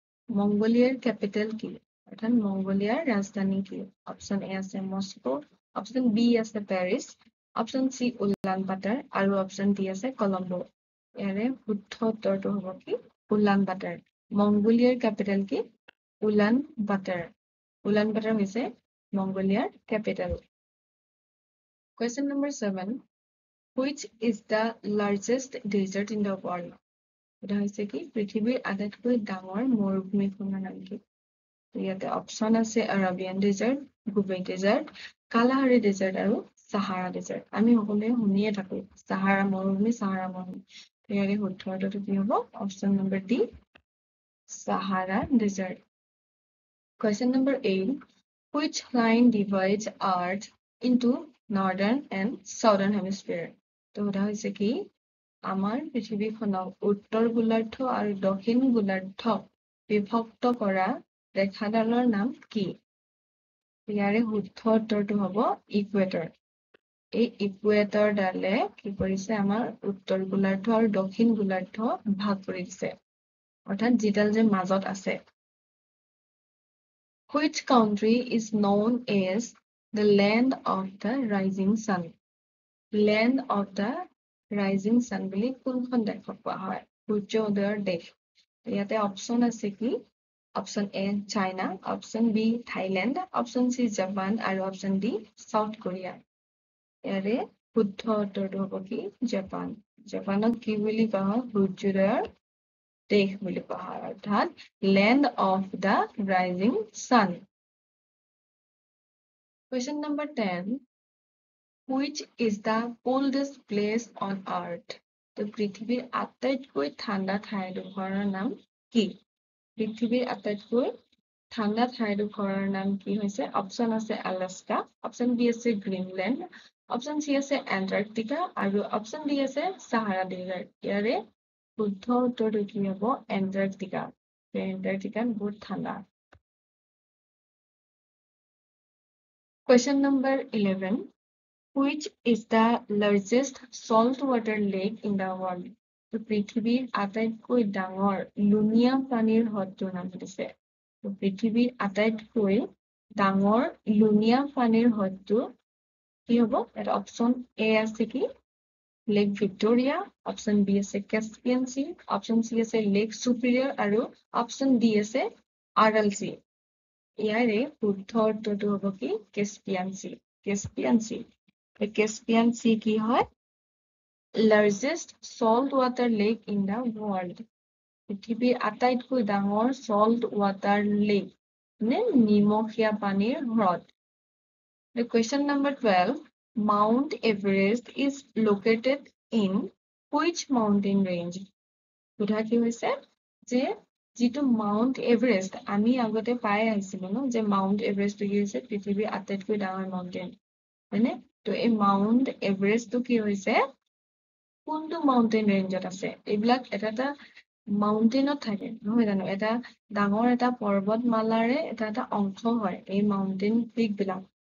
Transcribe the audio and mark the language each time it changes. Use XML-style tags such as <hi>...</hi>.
<as>মংগোলিয়াৰ capital কি? অৰ্থাৎ মংগোলিয়াৰ ৰাজধানী কি? অপশ্যন এ আছে মস্কো, অপশ্যন বি আছে পেৰিছ, অপশ্যন চি উলান বাটাৰ আৰু অপশ্যন ডি আছে কলম্বো। ইয়াৰে শুদ্ধ উত্তৰটো হ'ব কি? উলান বাটাৰ। মংগোলিয়াৰ কেপিটেল কি? উলান বাটাৰ। উলান বাটাৰ হৈছে মংগোলিয়াৰ capital.</as> <en>Question number 7. Which is the largest desert in the world?</en> <as>এটা হৈছে কি? পৃথিৱীৰ আটাইতকৈ ডাঙৰ মৰুভূমিখনৰ নাম কি? ইয়াতে অপশ্যন আছে আৰাবিয়ান ডেজাৰ্ট, গুবে ডেজাৰ্ট, কালাহাৰী ডেজাৰ্ট আৰু সাহাৰা ডেজাৰ্ট। আমি সকলোৱে শুনিয়ে থাকো সাহাৰা মৰুভূমি, সাহাৰা মৰুভূমি। ইয়াৰে শুদ্ধ উত্তৰটো কি হ'ব? Option number D Sahara desert.</as> <en>Question number 8. Which line divides Earth into northern and southern hemisphere?</en> <as>তো সোধা হৈছে কি? আমাৰ পৃথিৱীখনক উত্তৰ গোলাৰ্ধ আৰু দক্ষিণ গোলাৰ্ধ বিভক্ত কৰা ৰেখাডালৰ নাম কি? ইয়াৰে শুদ্ধ উত্তৰটো হ'ব ইকুৱেটৰ। এই ইকুৱেটৰ ডালে কি কৰিছে? আমাৰ উত্তৰ গোলাৰ্ধ আৰু দক্ষিণ গোলাৰ্ধ ভাগ কৰি দিছে, অৰ্থাৎ যিডাল যে মাজত আছে।</as> <en>Which country is known as the land of the rising sun? Land of the rising sun</en> <as>বুলি কোনখন দেশক কোৱা হয়? সূৰ্য উদয়ৰ দেশ। ইয়াতে অপশ্যন আছে কি? Option A China, option B Thailand, option C Japan আৰু অপশ্যন ডি সাউথ কোৰিয়া। ইয়াৰে শুদ্ধ উত্তৰটো হ'ব কি? জাপান। জাপানক কি বুলি কোৱা হয়? সূৰ্যোদয়ৰ দেশ বুলি কোৱা হয়, অৰ্থাৎ land of the rising sun.</as> <en>Question number 10. Which is the coldest place on earth?</en> <as>তো পৃথিৱীৰ আটাইতকৈ ঠাণ্ডা ঠাইডোখৰৰ নাম কি? পৃথিৱীৰ আটাইতকৈ ঠাণ্ডা ঠাইডোখৰৰ নাম কি হৈছে? অপশ্যন আছে আলাস্কা, অপশ্যন বি আছে গ্ৰীণলেণ্ড, অপশ্যন চি আছে এণ্টাৰ্কটিকা আৰু অপশ্যন ডি আছে সাহাৰা ডেজাৰ্ট। ইয়াৰে শুদ্ধ উত্তৰটো কি হ'ব? এণ্টাৰ্কটিকা। এণ্টাৰ্কটিকাত বহুত ঠাণ্ডা।</as> <en>Question number 11. Which is the largest saltwater lake in the world?</en> <as>তো পৃথিৱীৰ আটাইতকৈ ডাঙৰ লুণীয়া পানীৰ হ্ৰদটোৰ নাম দিছে। তো পৃথিৱীৰ আটাইতকৈ ডাঙৰ লুণীয়া পানীৰ হ্ৰদটো কি হ'ব? এটা অপশ্যন এ আছে কি? লেক ভিক্টোৰিয়া, অপশ্যন বি আছে কাস্পিয়ান সি, অপশ্যন চি আছে লেক সুপিৰিয়ৰ আৰু অপশ্যন ডি আছে আৰাল সি। ইয়াৰে শুদ্ধ উত্তৰটো হ'ব কি? কাস্পিয়ান সি। কাস্পিয়ান সি। কাস্পিয়ান সি কি হয়?</as> <en>Largest salt water lake in the world.</en> <as>পৃথিৱীৰ আটাইতকৈ ডাঙৰ সল্ট ৱাটাৰ লেক মানে নিমখীয়া পানীৰ হ্ৰদ।</as> <en>The question number 12. Mount Everest is located in which mountain range?</en> <as>সোধা কি হৈছে যে যিটো মাউণ্ট এভাৰেষ্ট আমি আগতে পাই আহিছিলো ন যে মাউণ্ট এভাৰেষ্টটো কি হৈছে পৃথিৱীৰ আটাইতকৈ ডাঙৰ মাউণ্টেইন হয়নে? তো এই মাউণ্ট এভাৰেষ্টটো কি হৈছে কোনটো মাউণ্টেইন ৰেঞ্জত আছে? এইবিলাক এটা এটা মাউণ্টেইনত থাকে নহয় জানো? এটা ডাঙৰ এটা পৰ্বতমালাৰে এটা অংশ হয় এই মাউণ্টেইন পিক বিলাক।</as>